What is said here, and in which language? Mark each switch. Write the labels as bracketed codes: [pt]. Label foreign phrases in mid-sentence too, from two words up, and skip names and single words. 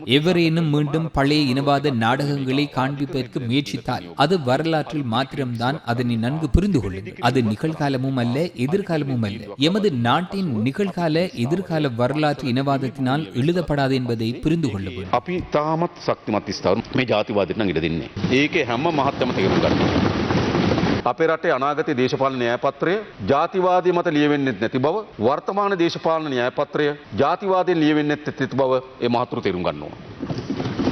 [ta] எவரேனும் மீண்டும் பழைய இனவாத நாடகங்களை காண்பிப்பதற்கு முயற்சித்தால் அது வரலாற்றில் மாத்திரம்தான். அதனை நன்கு புரிந்து கொள்ளுங்கள். அது நிகழ்காலமும் அல்ல, எதிர்காலமும் அல்ல. எமது நாட்டின் நிகழ்கால எதிர்கால வரலாற்று இனவாதத்தினால் எழுதப்படாது என்பதை புரிந்து கொள்ள வேண்டும். [si] අපි තාමත් ශක්තිමත් ස්ථාවර මේ ජාතිවාදයට නම් ඉඩ දෙන්නේ. ඒකේ හැම මහත්යම තේරුම් ගන්න. අපේ රටේ අනාගතයේ දේශපාලන න්‍යායපත්‍රය ජාතිවාදී මත ලියවෙන්නේ නැති බව, වර්තමාන දේශපාලන න්‍යායපත්‍රය ජාතිවාදයෙන් ලියවෙන්නේ නැති බව ඒ මහතුරු තේරුම් ගන්න ඕන.